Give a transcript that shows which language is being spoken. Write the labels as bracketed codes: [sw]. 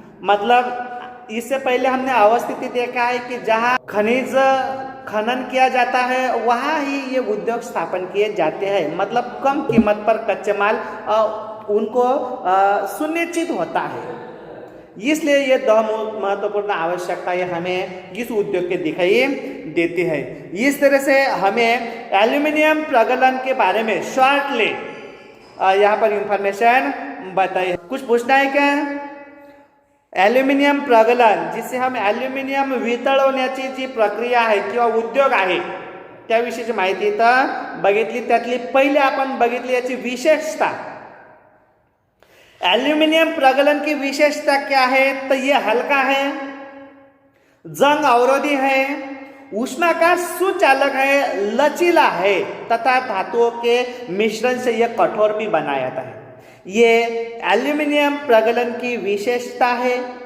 [hi] मतलब इससे पहले हमने अवस्थिति देखा है कि जहाँ खनिज खनन किया जाता है वहाँ ही ये उद्योग स्थापन किए जाते हैं, मतलब कम कीमत पर कच्चे माल उनको सुनिश्चित होता है। इसलिए ये दो महत्वपूर्ण आवश्यकताएं हमें इस उद्योग के दिखाई देती है। इस तरह से हमें एल्यूमिनियम प्रगलन के बारे में शॉर्टली यहाँ पर इंफॉर्मेशन बताइए। कुछ पूछना है क्या? एल्यूमिनियम प्रगलन जिसे हम [mr] एल्यूमिनियम वितळवण्याची जी प्रक्रिया आहे किंवा उद्योग आहे त्याविषयीची माहिती तर बघितली। त्यातली पहिले आपण बघितली याची विशेषता। [hi] एल्यूमिनियम प्रगलन की विशेषता क्या है? तो ये हल्का है, जंग अवरोधी है, ऊष्मा का सुचालक है, लचीला है तथा धातुओं के मिश्रण से यह कठोर भी बनाया जाता है। ये एल्यूमिनियम प्रगलन की विशेषता है।